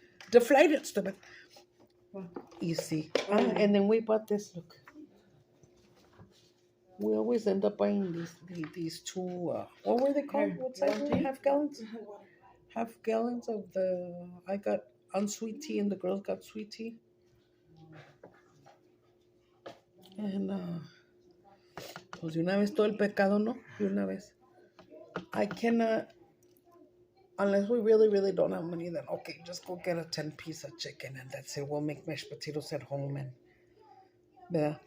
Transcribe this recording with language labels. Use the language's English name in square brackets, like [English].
[English] Deflate it, stupid. You see. And then we bought this, look. We always end up buying these two, what were they called? What size were they? Half gallons? Half gallons of I got unsweet tea and the girls got sweet tea. And, [Spanish] pues de una vez todo el pecado, ¿no? De una vez. [English] I cannot, unless we really, really don't have money, then okay, just go get a 10-piece of chicken and that's it. We'll make mashed potatoes at home and, [Spanish] ¿verdad?